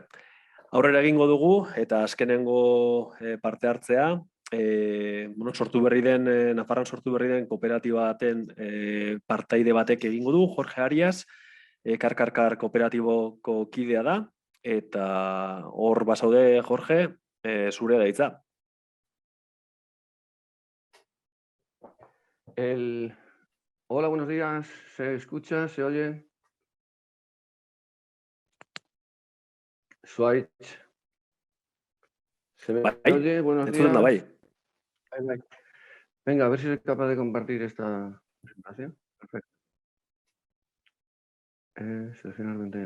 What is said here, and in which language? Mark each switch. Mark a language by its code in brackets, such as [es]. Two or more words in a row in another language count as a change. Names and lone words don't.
[eu] Aurrera egingo dugu, eta azkenengo parte hartzea, Nafarroan sortu berri den kooperatiba baten partaide batek egingo du, Jorge Arias, Karkarkar kooperatiboko kidea da, eta hor bazaude, Jorge, zure da hitza. [es] Hola, buenos días. ¿Se escucha? ¿Se oye? Switch. ¿Se me oye? Buenos días. Venga, a ver si soy capaz de compartir esta presentación. Perfecto. Seleccionar ventana.